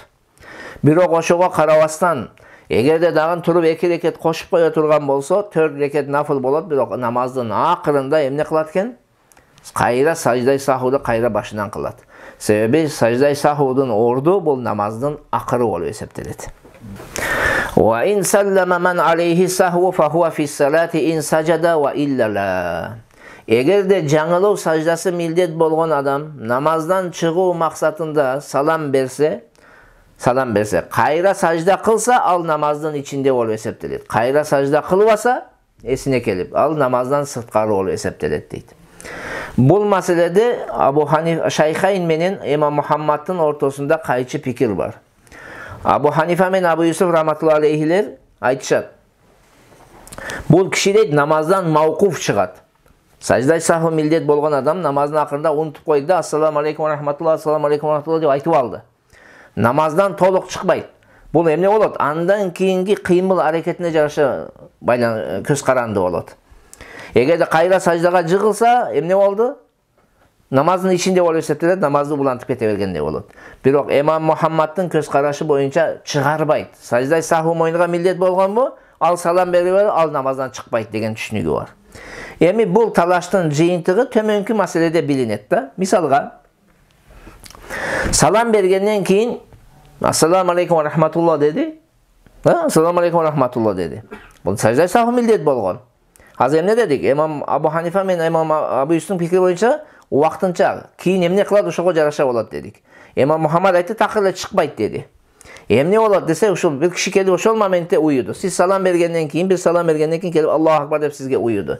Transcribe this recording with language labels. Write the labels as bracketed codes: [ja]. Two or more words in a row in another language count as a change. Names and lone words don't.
[ky] Бирок ошого карабастан, эгерде дагы туруп 2 рекет кошуп кое турган болсо, 4 рекет нафыл болот, бирок намаздын акырында эмне кылат экен? Кайра саждай сахуду кайра башынан кылат. Себеби саждай сахудун орду бул намаздын акыры болуп эсептелет. [ar] وإن سلم من عليه سهو فهو في صلاته إن سجد وإلا لا. [ky] Эгерде жаңылуу саждасы милдет болгон адам намаздан чыгуу максатында салам берсе, кайра сажда кылса, ал намаздын ичинде болуп эсептелет. Кайра сажда кылбаса, эсине келип, ал намаздан сырткары болуп эсептелет дейт. Бул маселеде Абу Ханифа Шайхайн менен Имам Мухаммадтын ортосунда кайчы пикир бар. Абу Ханифа мен Абу Юсуф раматулла алейхилер айтышат. Бул киши дейт намаздан мауқуф чыгат. Саждай саху милдет болгон адам намаздын акырында унутуп койду, [ar] السلام عليكم ورحمة الله، السلام عليكم ورحمة الله [ky] деп айтып алды. Намаздан толук чыкпайт. Бул эмне болот? Андан кийинки кыймыл аракетине жараша көз каранды болот. Эгерде кайра саждага жыгылса, эмне болду? Намаздын ичинде болуп эсептелет, намазды улантып кете бергендей болот. Бирок Имам Мухаммадтын көз карашы боюнча чыгарбайт. Саждай саху мойнуга милдет болгонбу, ал салам берип, ал намаздан чыкпайт деген түшүнүгү бар. Эми бул талаштын жыйынтыгы төмөнкү маселеде билинет да. Мисалга, салам бергенден кийин [ar] السلام عليكم ورحمة الله [ky] деди. [ar] السلام عليكم ورحمة الله деди. [ky] Бул саждай саху милдет болгон. Азыр эмне дедик? Имам Абу Ханифа мен Имам Абу Юсуфтун пикири боюнча убактынча, кийин эмне кылат ошого жараша болот дедик. Имам Мухаммад айтты, такыр эле чыкпайт деди. Эмне болот десе, ушул бир киши келип ошол моментте уюду. Сиз салам бергенден кийин, бир салам бергенден кийин келип [ar] الله أكبر [ky] деп сизге уюду.